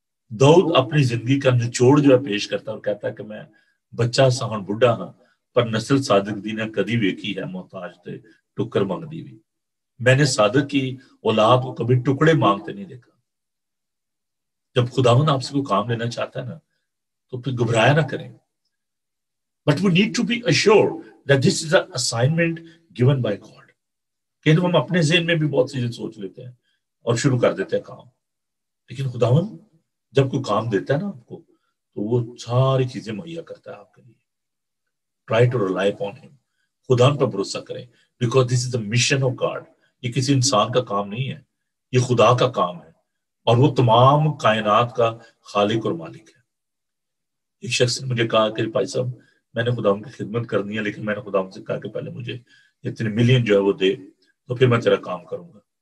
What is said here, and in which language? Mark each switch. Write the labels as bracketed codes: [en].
[ur] داؤد اپنی زندگی کا نچوڑ جو ہے پیش کرتا ہے اور کہتا ہے کہ [pa] میں بچہ سا ہوں بڈھا ہاں, پر نسل صادق دی نے کدی ویکھی ہے محتاج تے ٹکر مانگ دی ہوئی. [ur] میں نے صادق کی اولاد کو کبھی ٹکڑے مانگتے نہیں دیکھا. جب خداوند آپ سے کوئی کام لینا چاہتا ہے نا تو پھر گھبرایا نہ کریں. [en] But we need to be assured that this is an assignment given by God. [ur] کہ ہم اپنے ذہن میں بھی بہت سی چیزیں سوچ لیتے ہیں اور شروع کر دیتے ہیں کام. لیکن خداوند جب کوئی کام دیتا ہے نا آپ کو تو وہ ساری چیزیں مہیا کرتا ہے آپ کے لیے. [en] Try to rely upon him. [ur] خدا پر بھروسہ کریں [en] because this is the mission of God. [ur] یہ کسی انسان کا کام نہیں ہے, یہ خدا کا کام ہے اور وہ تمام کائنات کا خالق اور مالک ہے. ایک شخص نے مجھے کہا کہ بھائی صاحب میں نے خدا کی خدمت کرنی ہے لیکن میں نے خدا سے کہا کہ پہلے مجھے اتنے ملین جو ہے وہ دے تو پھر میں تیرا کام کروں گا.